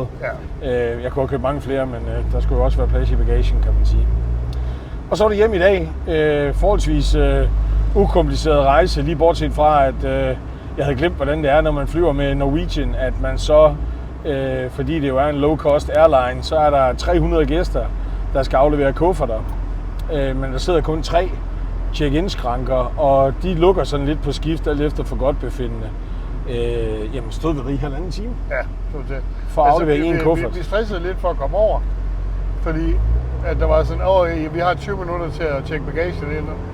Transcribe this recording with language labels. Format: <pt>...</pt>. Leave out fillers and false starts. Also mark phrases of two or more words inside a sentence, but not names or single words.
<da>Ja. Jeg kunne have købt mange flere, men der skulle jo også være plads i bagagen, kan man sige. Og så er det hjem i dag. Forholdsvis ukompliceret rejse, lige bortset fra, at jeg havde glemt, hvordan det er, når man flyver med Norwegian, at man så, fordi det jo er en</da> <en>low-cost airline,</en> <da>så er der 300 gæster, der skal aflevere kufferter. Men der sidder kun 3 check-in-skranker, og de lukker sådan lidt på skift, alt efter for godt befindende. Jamen stod vi i halvanden time? Ja, det var det. For at aflevere en kuffert. Vi stressede lidt for at komme over, fordi at der var sådan, vi har 20 minutter til at tjekke bagagen ind.</da>